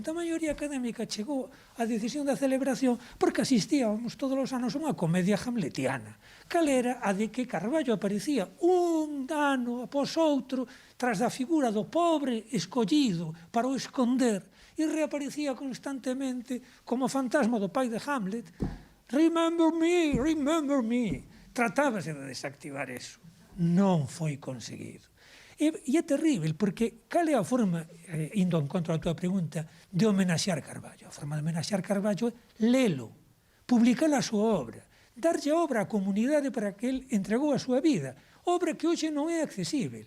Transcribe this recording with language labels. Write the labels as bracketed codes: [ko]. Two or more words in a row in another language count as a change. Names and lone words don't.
[gl] A maioría académica chegou á decisión da celebración porque asistíamos todos os anos a unha comedia hamletiana. Cal era a de que Carballo aparecía un ano após outro tras da figura do pobre escollido para o esconder e reaparecía constantemente como fantasma do pai de Hamlet. [en] Remember me, remember me. [gl] Tratábase de desactivar eso. Non foi conseguido. E é terrible, porque cal é a forma, indo en contra da tua pregunta, de homenaxear Carballo? A forma de homenaxear Carballo é lelo, publicar a súa obra, darlle a obra á comunidade para que el entregou a súa vida, obra que hoxe non é accesible.